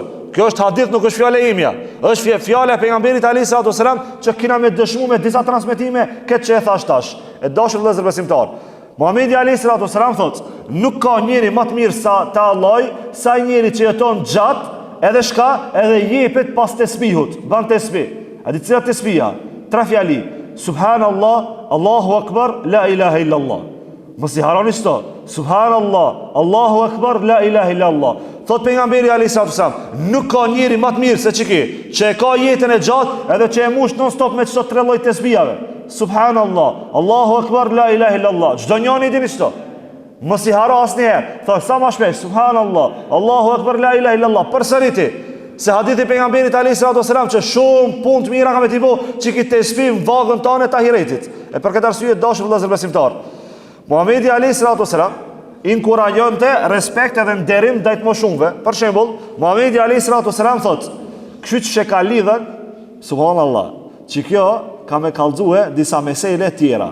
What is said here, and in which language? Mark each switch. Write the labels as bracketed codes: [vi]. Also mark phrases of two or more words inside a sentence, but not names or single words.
[sq] Kjo është hadith, nuk është fjala imja. Është fjala e pejgamberit [ar] عليه الصلاة والسلام [sq] që kena me dëshmu me disa transmetime këtë që e thash tash. E dashur vëllezër besimtar. Muhamedi [ar] عليه الصلاة والسلام [sq] thot, nuk ka njeri më të mirë sa te Allahi, sa njeri që jeton gjatë, edhe shka, edhe jepet pas tesbihut, ban tesbih. A di cilat tesbiha? 3 fjali. [ar] سبحان الله، الله أكبر، لا إله إلا الله. [sq] Mos i harroni sto. [ar] سبحان الله، الله أكبر، لا إله إلا الله. [sq] Thot pejgamberi [ar] عليه الصلاة والسلام, [sq] nuk ka njeri më të mirë se çiki, që e ka jetën e gjatë, edhe që e mush [en] non stop [sq] me çdo 3 lloj tesbihave. [ar] سبحان الله، الله أكبر، لا إله إلا الله. [sq] Çdo njëri dini çto. Mos i harro asnjëherë. Thot sa më shpesh, [ar] سبحان الله، الله أكبر، لا إله إلا الله. [sq] Përsëriti. Se hadithi pejgamberit [ar] عليه الصلاة والسلام [sq] që shumë punë të mira ka me t'i bo, që ki tesbih vagën tonë të ahiretit. E për këtë arsye dashur vëllezër besimtar, Muhamedi [ar] عليه الصلاة والسلام [sq] inkurajonte respekt edhe nderim ndaj të mëshumë. Për shembull, Muhamedi [ar] عليه الصلاة والسلام [sq] thot, kyç që ka lidhen, subhanallah, që kjo ka me kallëzue disa mesele tjera.